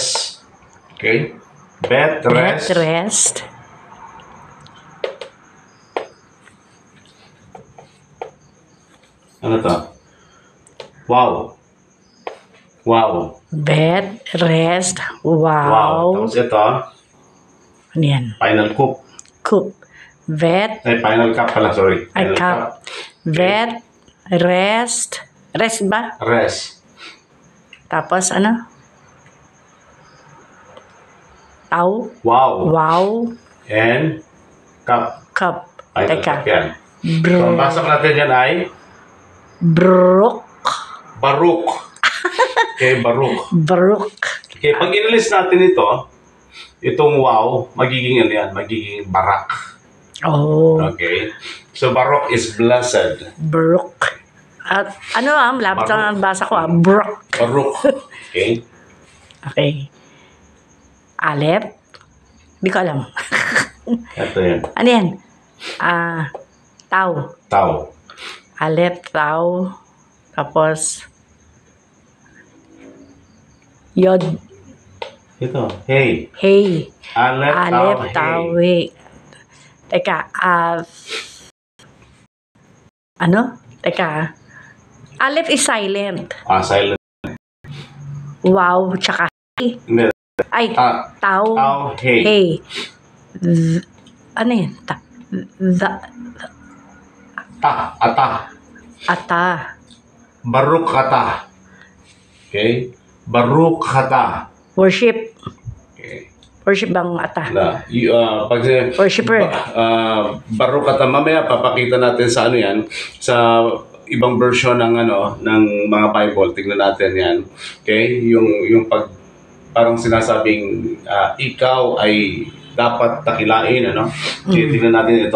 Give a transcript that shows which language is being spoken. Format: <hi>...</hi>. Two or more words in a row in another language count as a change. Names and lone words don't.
<tl>Okay. Bet, rest. Ano to? Wow. Bet, rest, wow. Tapos ito. Ano yan? Final Cup. Bet. Final Cup pala, sorry. Final Cup. Bet, rest. Rest ba? Rest. Tapos ano? Tau. Wow. And Cup. Final Teka. Cup yan. So, ang pasok natin yan ay Baruch. Okay, Baruch. Okay, pag inalis natin itong wow, magiging ano yan, magiging Barak. Oh.</tl> <en>Okay. So, Baruch is blessed.</en> <tl>Baruch. At ano lapit lang ang basa ko Baruch. Okay. Okay. Aleph. Di ko alam. Ito yan. Ano yan? Tau. Aleph, Tau. Tapos Yod. Ito. Hey. Aleph, Tau, hey. Teka. Teka.</tl> <en>Aleph is silent. Silent.</en> <tl>Wow, tsaka hey. Ay, Tau, hey. Ano yan? Ata.</tl> <he>Baruch Ata. Okay? Baruch Ata.</he> <en>Worship.</en> <tl>Okay. Worship bang ata? Pag</tl> <en>Worshipper.</en> <he>Baruch Ata,</he> <tl>mamaya papakita natin sa ano yan, sa ibang version ng ng mga Bible. Tingnan natin yan. Okay? Yung parang sinasabing ikaw ay dapat takilain, Okay, tingnan natin ito.</tl>